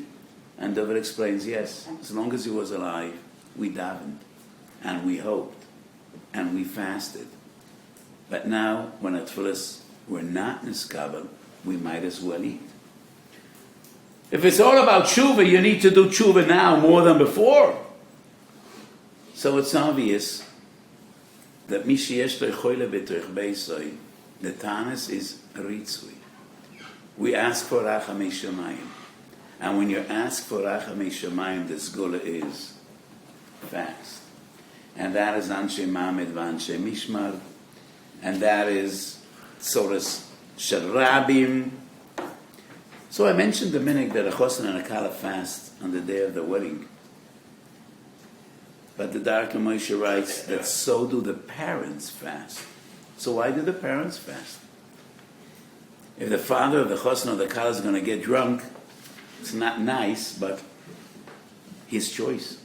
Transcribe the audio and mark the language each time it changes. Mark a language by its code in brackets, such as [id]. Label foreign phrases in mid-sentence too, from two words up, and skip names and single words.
[en] And David explains, yes, as long as he was alive, we davened, and we hoped, and we fasted. But now, when at tefillas we're not niskabel, we might as well eat. If it's all about tshuva, you need to do tshuva now more than before. So it's obvious that [he] מי שיש חולה בתוך ביתו, [en] the tanis is ritzui. We ask for [he] רחמי שמים. [en] And when you ask for [he] רחמי שמים, [en] the sgula is fast. And that is [he] אנשי מעמד ואנשי משמר. [en] And that is [he] צרות של רבים. [en] So I mentioned the minhag that a chosen and a kala fast on the day of the wedding. But the Darkei Moshe writes that so do the parents fast. So why do the parents fast? If the father of the chosen or the kala is going to get drunk, it's not nice, but his choice.